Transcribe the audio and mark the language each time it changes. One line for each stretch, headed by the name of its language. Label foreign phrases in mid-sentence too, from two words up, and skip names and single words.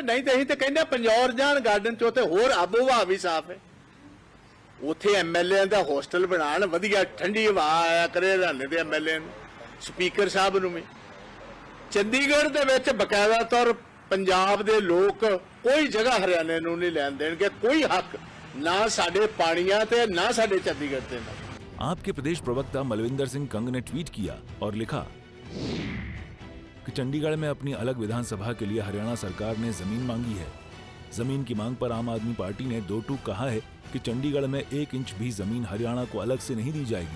Punjabi: ਨਹੀਂ ਤੇ ਅਸੀਂ ਤੇ ਕਹਿੰਦੇ ਪੰਜੌਰ ਜਾਣ ਗਾਰਡਨ ਚ, ਉੱਥੇ ਹੋਰ ਆਬੋ ਹਵਾ ਵੀ ਸਾਫ਼ ਹੈ। ਉੱਥੇ ਐਮਐਲਏ ਦਾ ਹੋਸਟਲ ਬਣਾਉਣ, ਵਧੀਆ ਠੰਡੀ ਹਵਾ ਆਇਆ ਕਰੇ ਹਰਿਆਣੇ ਦੇ ਐਮਐਲਏ ਨੂੰ, ਸਪੀਕਰ ਸਾਹਿਬ ਨੂੰ ਵੀ। ਚੰਡੀਗੜ੍ਹ ਦੇ ਵਿੱਚ ਬਕਾਇਦਾ ਤੌਰ ਪੰਜਾਬ ਦੇ ਲੋਕ ਕੋਈ ਜਗ੍ਹਾ ਹਰਿਆਣੇ ਨੂੰ ਨਹੀਂ ਲੈਣ ਦੇਣਗੇ, ਕੋਈ ਹੱਕ ਨਾ ਸਾਡੇ ਪਾਣੀਆਂ ਤੇ ਨਾ ਸਾਡੇ ਚੰਡੀਗੜ੍ਹ ਤੇ ਨਾ।
Hindi: आपके प्रदेश प्रवक्ता मलविंदर सिंह कंग ने ट्वीट किया और लिखा कि चंडीगढ़ में अपनी अलग विधानसभा के लिए हरियाणा सरकार ने जमीन मांगी है। जमीन की मांग पर आम आदमी पार्टी ने दो टूक कहा है कि चंडीगढ़ में 1 इंच भी जमीन हरियाणा को अलग से नहीं दी जाएगी।